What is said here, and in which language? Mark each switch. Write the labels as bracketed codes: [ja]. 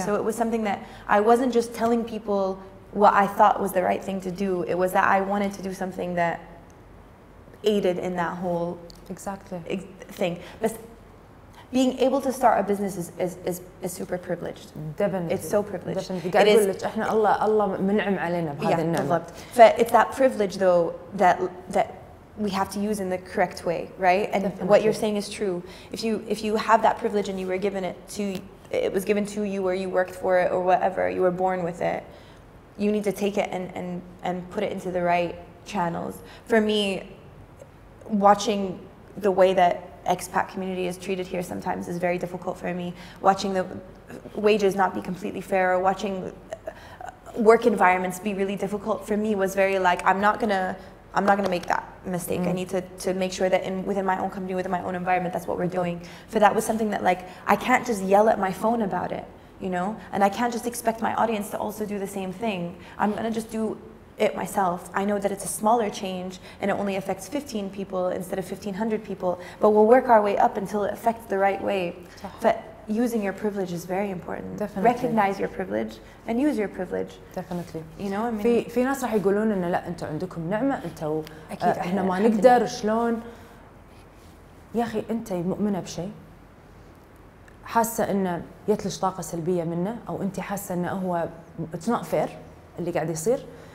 [en] So it was something that I wasn't just telling people what I thought was the right thing to do. It was that I wanted to do something that aided in that whole thing. But being able to start a business is super privileged. Definitely. It's so privileged. Definitely. [ar] قاعد أقول لك إحنا الله منعم علينا بهذا النعمة. [en] It's that privilege though that we have to use in the correct way, right? And definitely. What you're saying is true. If you have that privilege and you were given it was given to you, or you worked for it, or whatever, you were born with it, you need to take it and put it into the right channels. For me, watching the way that expat community is treated here sometimes is very difficult for me. Watching the wages not be completely fair, or watching work environments be really difficult for me was very like, I'm not gonna make that mistake. I need to make sure that within my own company, within my own environment, that's what we're doing. For that was something that like, I can't just yell at my phone about it, you know? And I can't just expect my audience to also do the same thing. I'm gonna just do it myself. I know that it's a smaller change and it only affects 15 people instead of 1,500 people, but we'll work our way up until it affects the right way. But using your privilege is very important. Definitely. Recognize your privilege and use your privilege. Definitely. You know, I mean, [ar] في ناس راح يقولون إن لا أنتوا عندكم نعمة، أنتوا إحنا ما نقدر شلون. يا أخي أنت مؤمنة بشيء، حاسة إنه يتلش طاقة سلبية منه، أو أنت حاسة إنه هو [en] it's not fair [ar] اللي قاعد يصير.